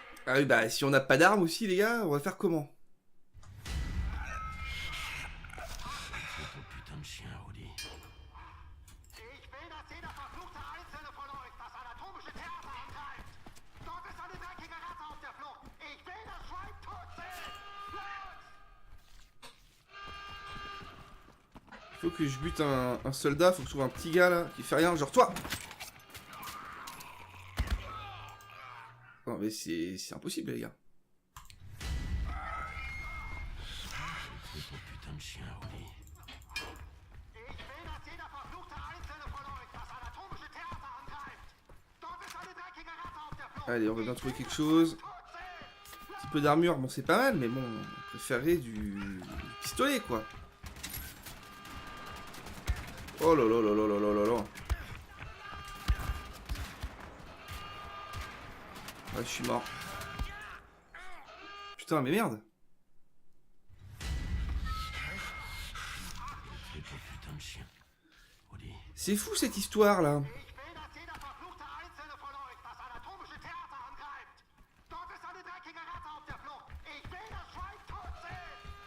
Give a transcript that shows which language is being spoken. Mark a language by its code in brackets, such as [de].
[fr] Ah oui, bah si on n'a pas d'armes aussi, les gars, on va faire comment? C'est ton putain de chien, Rudy. [de] Ich will, dass jeder verfluchte Einzelne von euch das anatomische Theater angreift. Dort ist eine dreckige Ratte auf der Flucht. Ich will das Schwein tot sehen. Los! [fr] Faut que je bute un soldat, faut que je trouve un petit gars là qui fait rien, genre toi. Non mais c'est impossible les gars. C'est ton putain de chien, Rudy. [de] Ich will, dass jeder verfluchte Einzelne von euch das anatomische Theater angreift. Dort ist eine dreckige Ratte auf der Flucht. [fr] Allez, on va bien trouver quelque chose. [de] Tot sehen. [fr] Un petit peu d'armure, bon c'est pas mal, mais bon, on préférerait du pistolet quoi. Oh là là là là là là là là. Ah, je suis mort. Putain, mais merde. C'est ton putain de chien, Rudy. C'est fou cette histoire là. [de] Ich will, dass jeder verfluchte Einzelne von euch das anatomische Theater angreift. Dort ist eine dreckige Ratte auf der Flucht. Ich will das Schwein tot sehen.